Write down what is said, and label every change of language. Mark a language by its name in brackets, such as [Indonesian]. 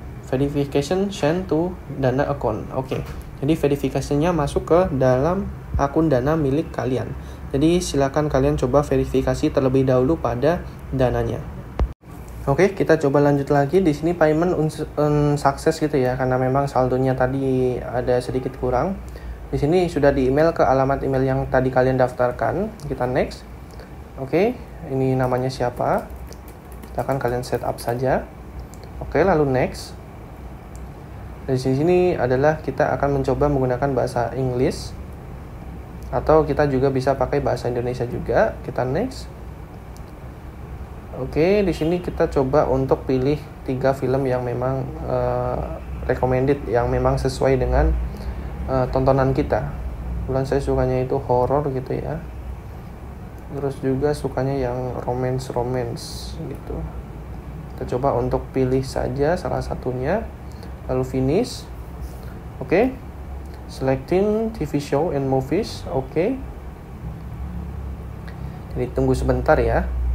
[English] Verification send to Dana account. [Indonesian] Oke. Jadi verifikasinya masuk ke dalam akun Dana milik kalian. Jadi silakan kalian coba verifikasi terlebih dahulu pada Dananya. Oke, kita coba lanjut lagi. Di sini payment sukses gitu ya, karena memang saldonya tadi ada sedikit kurang. Di sini sudah di email ke alamat email yang tadi kalian daftarkan. Kita next. Oke, ini namanya siapa? Kita akan kalian set up saja. Oke, lalu next. Dari sini adalah kita akan mencoba menggunakan bahasa Inggris, atau kita juga bisa pakai bahasa Indonesia juga. Kita next. Oke, di sini kita coba untuk pilih 3 film yang memang recommended, yang memang sesuai dengan tontonan kita. Kebetulan saya sukanya itu horor gitu ya. Terus juga sukanya yang romance gitu. Kita coba untuk pilih saja salah satunya. Lalu finish. Oke. [English] Selecting TV show and movies. Oke. [Indonesian] Jadi tunggu sebentar ya.